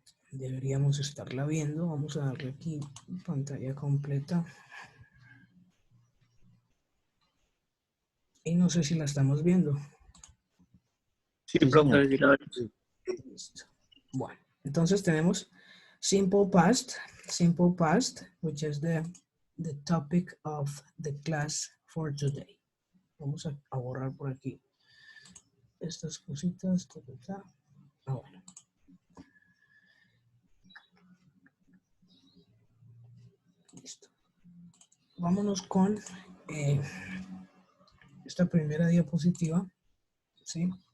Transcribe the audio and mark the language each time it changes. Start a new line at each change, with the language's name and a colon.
Spanish: Deberíamos estarla viendo. Vamos a darle aquí pantalla completa. Y no sé si la estamos viendo. Sí, profe, sí, la verdad. Listo. Bueno, entonces tenemos
English: simple past, which is the topic of the class for today.
Spanish: Vamos a borrar por aquí estas cositas. Bueno. Listo. Vámonos con esta primera diapositiva, ¿sí?